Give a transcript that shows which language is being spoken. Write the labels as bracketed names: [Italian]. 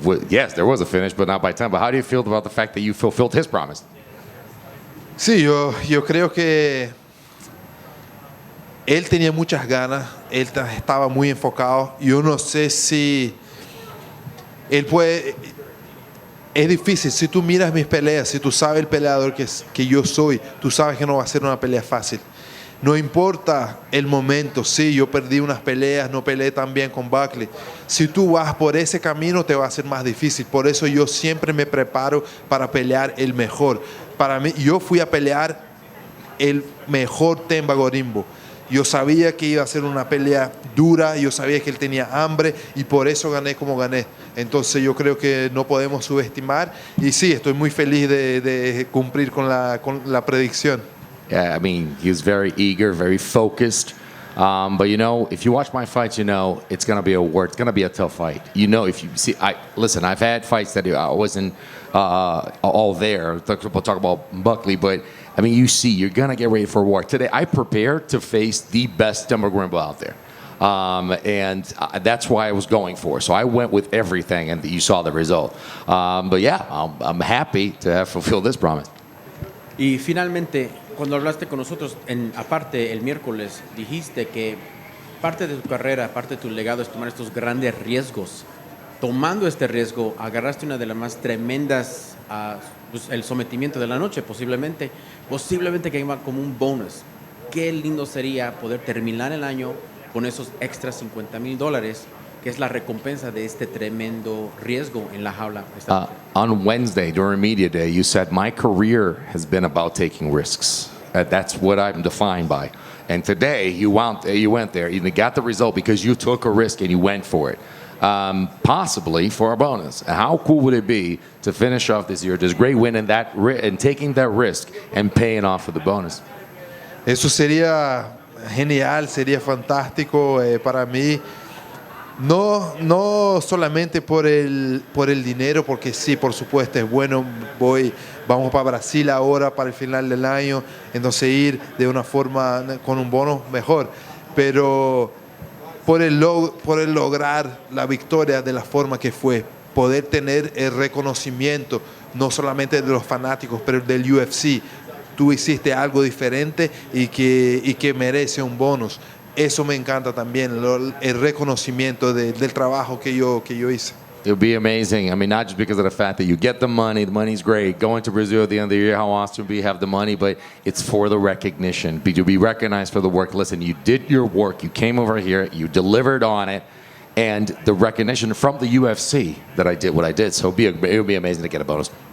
[English] Yes, there was a finish, but not by Themba. How do you feel about the fact that you fulfilled his promise? [Spanish] Sí, yo creo que él tenía muchas ganas, él estaba muy enfocado. Yo no sé si él puede. Es difícil, si tú miras mis peleas, si tú sabes el peleador que yo soy, tú sabes que no va a ser una pelea fácil. No importa el momento, sí, yo perdí unas peleas, no peleé tan bien con Buckley. Si tú vas por ese camino, te va a ser más difícil. Por eso yo siempre me preparo para pelear el mejor. Para mí, yo fui a pelear el mejor Themba Gorimbo. Yo sabía que iba a ser una pelea dura, yo sabía que él tenía hambre y por eso gané como gané. Entonces yo creo que no podemos subestimar y sí, estoy muy feliz de cumplir con la predicción. [English] Yeah, I mean, he was very eager, very focused. But you know, if you watch my fights, you know it's gonna be it's gonna be a tough fight. You know, if you see, listen, I've had fights that I wasn't all there. We'll talk about Buckley, but I mean, you see, you're gonna get ready for war. Today, I prepared to face the best Themba Gorimbo out there. And that's why I was going for. So I went with everything, and you saw the result. But yeah, I'm happy to have fulfilled this promise. [Spanish] Y finalmente, cuando hablaste con nosotros, aparte el miércoles, dijiste que parte de tu carrera, parte de tu legado es tomar estos grandes riesgos. Tomando este riesgo, agarraste una de las más tremendas, pues, el sometimiento de la noche, posiblemente que iba como un bonus. Qué lindo sería poder terminar el año con esos extra $50,000, que es la recompensa de este tremendo riesgo en la jaula. [English] On Wednesday, during Media Day, you said, my career has been about taking risks. That's what I'm defined by. And today, you went there, you got the result because you took a risk and you went for it. Possibly for a bonus. How cool would it be to finish off this year, this great win and taking that risk and paying off for the bonus? [Spanish] Eso sería genial, sería fantástico para mí. No solamente por el dinero, porque sí, por supuesto es bueno. Vamos para Brasil ahora para el final del año, entonces ir de una forma con un bono mejor, pero por el lograr la victoria de la forma que fue, poder tener el reconocimiento no solamente de los fanáticos, pero del UFC. Tú hiciste algo diferente y que merece un bonus. Eso me encanta también, el reconocimiento del trabajo que yo hice. [English] It would be amazing. I mean, not just because of the fact that you get the money's great. Going to Brazil at the end of the year, how awesome we have the money, but it's for the recognition. To be recognized for the work. Listen, you did your work. You came over here. You delivered on it. And the recognition from the UFC that I did what I did. So it would be amazing to get a bonus.